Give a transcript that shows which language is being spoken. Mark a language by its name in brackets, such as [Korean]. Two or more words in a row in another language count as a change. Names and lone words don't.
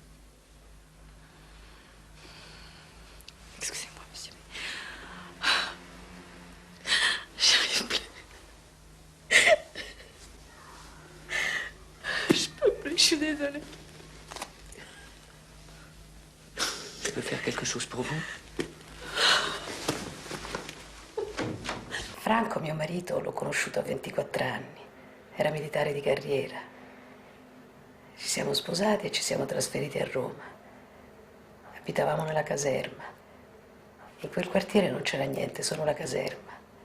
[French] Excusez-moi, monsieur. J'arrive plus. Je peux plus, je suis désolée. Je peux faire quelque chose pour vous? [Italian] Franco, mio marito, l'ho conosciuto a 24 anni. Era militare di carriera. Ci siamo sposati e ci siamo trasferiti a Roma. Abitavamo nella caserma. In quel quartiere non c'era niente, solo la caserma.